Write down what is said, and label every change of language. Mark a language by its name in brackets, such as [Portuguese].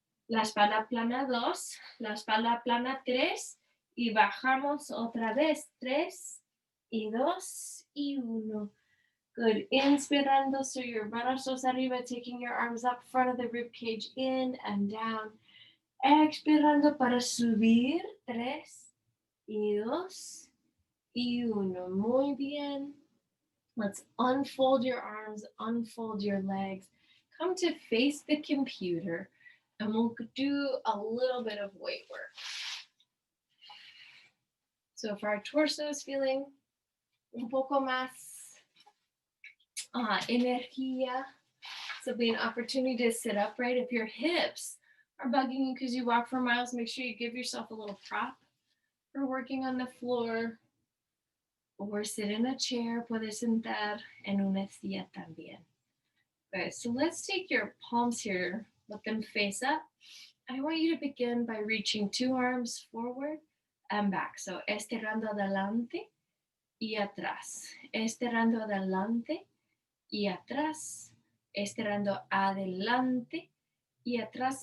[Spanish] La espalda plana 2, la espalda plana 3 y bajamos otra vez 3 y 2 y 1. [English] Good. [Spanish] Inspirando, [English] so your [Spanish] brazos arriba, [English] taking your arms up front of the rib cage, in and down. [Spanish] Expirando para subir 3 y 2 y 1. Muy bien. [English] Let's unfold your arms, unfold your legs. Come to face the computer. And we'll do a little bit of weight work. So if our torso is feeling [Spanish] un poco más energía, [English] so it'll be an opportunity to sit upright. If your hips are bugging you because you walk for miles, make sure you give yourself a little prop for working on the floor. Or sit in a chair, [Spanish] puedes sentar en una silla también. [English] Okay, so let's take your palms here, let them face up. I want you to begin by reaching 2 arms forward and back. [Spanish] So estirando adelante y atrás. Estirando adelante y atrás. Estirando adelante y atrás.